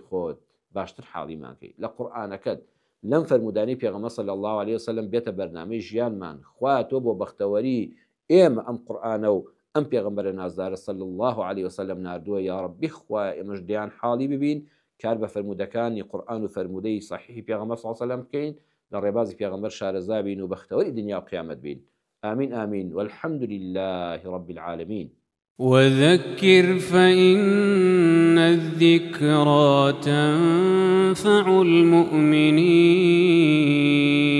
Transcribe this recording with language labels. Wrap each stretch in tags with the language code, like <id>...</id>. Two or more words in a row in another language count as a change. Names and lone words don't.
<ckb>خۆت باشتر حاڵیمانکەی لە قورئانەکەت لەم فەرمودانی پێغەمبەر</ckb> <ar>صلی الله علیه وسلم</ar> <ckb>بێتە بەرنامەی ژیانمان خوا تۆ بۆ بەختەوەری ئێمە ئەم قورئانە و ئەم پێغەمبەرە نازدارە</ckb> <ar>صلی الله علیه وسلم</ar> <ckb>ناردووە</ckb> <ar>یا ڕەبی</ar> <ckb>خوا ئێمەش دیان حاڵی ببین کار بە فەرمودەکانی قورئان و فەرمودەی صحیحی پێغەمبەر</ckb> <ar>صلی الله علیه وسلم</ar> <ckb>بکەین لە ڕێبازی پێغەمبەر شارەزا بین و بەختەوەری دنیا و قیامەت بین</ckb> <ar>آمين آمين والحمد لله رب العالمين وذكر فإن الذكرى تنفع المؤمنين</ar>